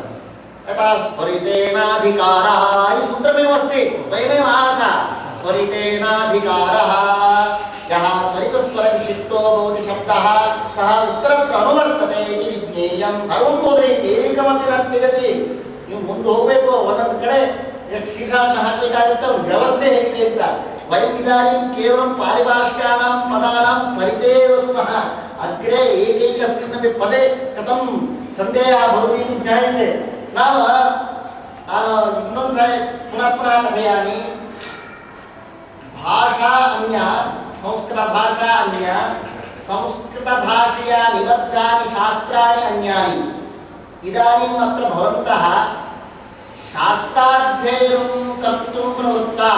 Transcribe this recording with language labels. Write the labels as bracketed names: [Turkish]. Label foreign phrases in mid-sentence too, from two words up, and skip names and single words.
[Sanskrit] यथा स्वरितेनाधिकारः इति सूत्रमेव अस्ति, स्वयमेव आशा स्वरितेनाधिकारः। यः स्वरितस्वरविशिष्टो भवति शब्दः सः उत्तरत्र अनुवर्तते इति विज्ञेयं। सर्वं बोधयति, एकमपि न त्यजति। [Kannada] ನೀವು ಮುಂದೆ ಹೋಗಬೇಕು, ಒಂದೊಂದು ಕಡೆ ಎಷ್ಟು ಶೀರ್ಷಾಸನ ಹಾಕಬೇಕಾಗುತ್ತೆ, ಒಂದು ವ್ಯವಸ್ಥೆ ಹೇಗಿದೆ ಅಂತ. [Sanskrit] वयं इदानीं केवलं पारिभाषिकानां पदानां परिचये स्मः। अग्रे एकैकस्मिन्नपि पदे कथं संदेहः भवति इति ज्ञायते। [Kannada] ನಾವು ಇನ್ನೊಂದು ಸಾರಿ [Sanskrit] पुनः कथेयामि। भाषा अन्या, संस्कृत भाषा अन्या, संस्कृत भाषया निबद्धानि शास्त्राणि अन्यानि। इदानीम् अत्र भवन्तः शास्त्राध्ययनं कर्तुं प्रवृत्ताः।